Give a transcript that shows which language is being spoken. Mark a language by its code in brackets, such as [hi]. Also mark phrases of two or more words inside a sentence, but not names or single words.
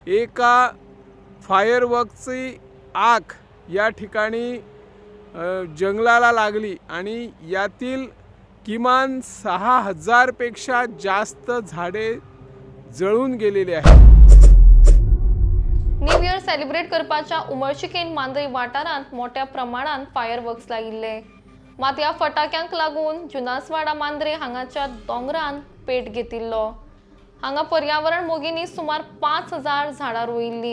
[mr] एका फायरवर्कची आग या ठिकाणी जंगलाला लागली आणि यातील किमान 6000 पेक्षा जास्त झाडे जळून गेलेली आहेत। [en] New Year celebrate [kok] करपाच्या उमळशिकेन मांद्रे वाठारांत मोठ्या प्रमाणात फायरवर्क्स लायिल्ले। मात ह्या फटाक्यांक लागून जुनासवाडा मांद्रे हांगाच्या दोंगरांत पेट घेतिल्लो। हांगा पर्यावरण मोगींनी सुमार 5000 झाडां रोयिल्ली।